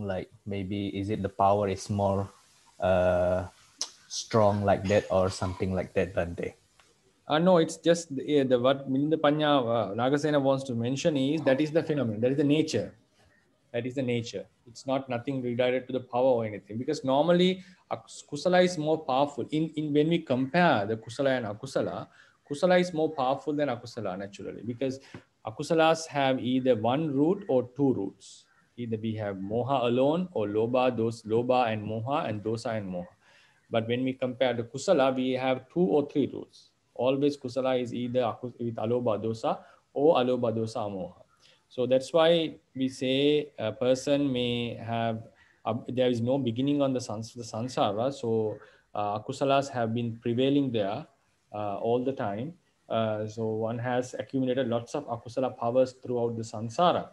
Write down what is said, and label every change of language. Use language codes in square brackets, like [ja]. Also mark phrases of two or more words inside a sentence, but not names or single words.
[en] Like maybe is it the power is more strong like that or something like that, Bhante? No, it's just what Milinda Panya Nagasena wants to mention is that is the phenomenon, that is the nature. That is the nature. It's not nothing redirected to the power or anything, because normally kusala is more powerful. In when we compare the kusala and akusala, kusala is more powerful than akusala naturally, because akusalas have either one root or two roots. Either we have moha alone, or loba and moha, and dosa and moha. But when we compare the kusala, we have two or three roots. Always kusala is either with [pi] aloba dosa [en] or [pi] aloba dosa moha. [en] So that's why we say a person may have, there is no beginning on the sansara. So akusalas have been prevailing there all the time. So one has accumulated lots of akusala powers throughout the sansara.